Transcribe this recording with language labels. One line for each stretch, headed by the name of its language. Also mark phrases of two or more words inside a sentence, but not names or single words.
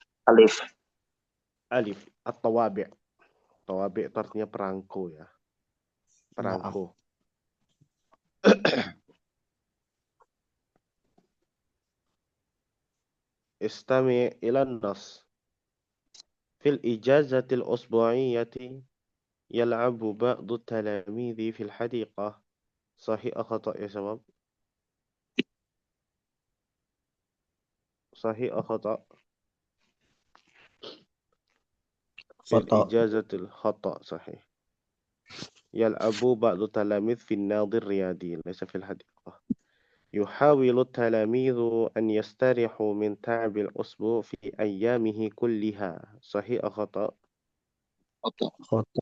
Arabic: Alif. Alif. At-tawabi'.
Indonesian: Tawabi' itu artinya perangko ya.
Arabic: Perangko. استمع إلى النص. في الإجازة الأسبوعية يلعب بعض التلاميذ في الحديقة. Sahih atau khata' ya sabab? Sahih atau khata'? Fil Khata. الإجازة خطأ صحيح. يلعب بعض التلاميذ في النادي الرياضي ليس في الحديقة. يحاول التلاميذ أن يستريحوا من تعب الأسبوع في أيامه كلها. صحيح أو خطأ؟ Khata.